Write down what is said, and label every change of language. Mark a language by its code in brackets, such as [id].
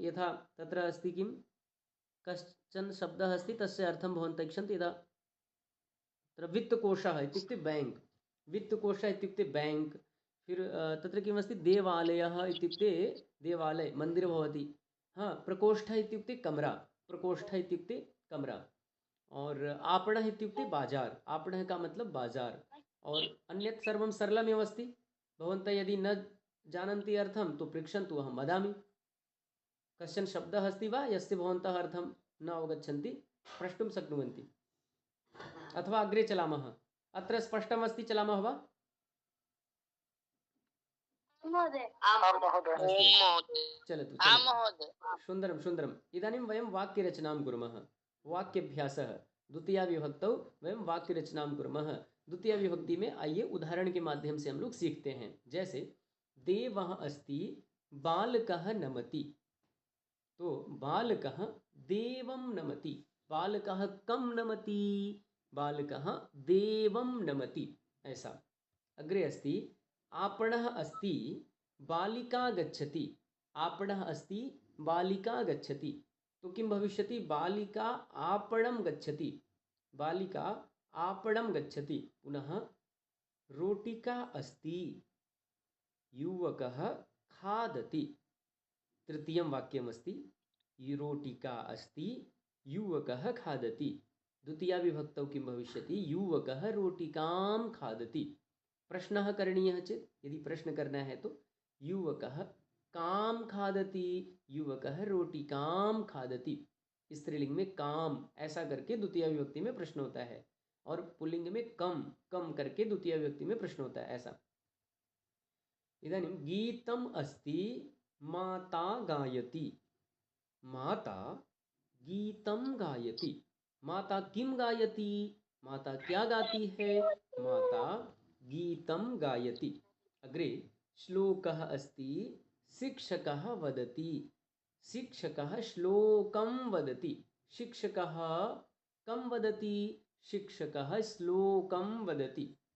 [sa] यथा तत्र अस्ति किं, कश्चन शब्दः अस्ति, तस्य अर्थं भवन्तः इच्छन्ति। यदा तत्र वित्तकोशः इत्युक्ते बैङ्क्, वित्तकोशः इत्युक्ते बैङ्क्। फिर तत्र किमस्ति, देवालयः इत्युक्ते देवालय, मन्दिर भवति। हाँ, प्रकोष्ठः इत्युक्ते कमरा, प्रकोष्ठः इत्युक्ते कमरा। [hi] और [sa] आपणः इत्युक्ते [hi] बाजार, आपणः का मतलब बाजार। [sa] और अन्यत् सर्वं सरलमेव अस्ति। भवन्तः यदि न जानन्ति अर्थं तो पृच्छन्तु, अहं वदामि। कश्चन शब्दः अस्ति वा यस्य भवन्तः अर्थं न अवगच्छन्ति, प्रष्टुं शक्नुवन्ति। अथवा अग्रे चलामः। अत्र स्पष्टमस्ति, चलामः वा? चलतु, सुन्दरं सुन्दरम्। इदानीं वयं वाक्यरचनां कुर्मः, वाक्याभ्यासः। द्वितीया विभक्तौ वयं वाक्यरचनां कुर्मः। [hi] द्वितीया विभक्ति में आइए उदाहरण के माध्यम से हम लोग सीखते हैं। [sa] जैसे देवः अस्ति, बालकः नमति। तो बालकः देवं नमति, बालकः कं नमति, बालकः देवं नमति, ऐसा। अग्रे अस्ति आपणः अस्ति, बालिका गच्छति, आपणः अस्ति, बालिका गच्छति। तो किं भविष्यति, बालिका आपणं गच्छति, बालिका आपणं गच्छति। पुनः रोटिका अस्ति, युवकः खादति। तृतीयं वाक्यमस्ति, रोटिका अस्ति, युवकः खादति। द्वितीया विभक्तौ किं भविष्यति, युवकः रोटिकां खादति। प्रश्नः करणीयः चेत्, [hi] यदि प्रश्न करना है तो [sa] युवकः कां खादति, युवकः रोटिकां खादति। [hi] स्त्रीलिंग में काम ऐसा करके द्वितीय विभक्ति में प्रश्न होता है, और पुल्लिंग में कम कम करके द्वितीय विभक्ति में प्रश्न होता है, ऐसा। [sa] इदानीं गीतम् अस्ति, माता गायति, माता गीतं गायति। माता किं गायति, [hi] माता क्या गाती है, [sa] माता गीतं गायति। अग्रे श्लोकः अस्ति, शिक्षकः वदति, शिक्षकः श्लोकं वदति। शिक्षकः कं वदति, शिक्षकः श्लोकं वदति।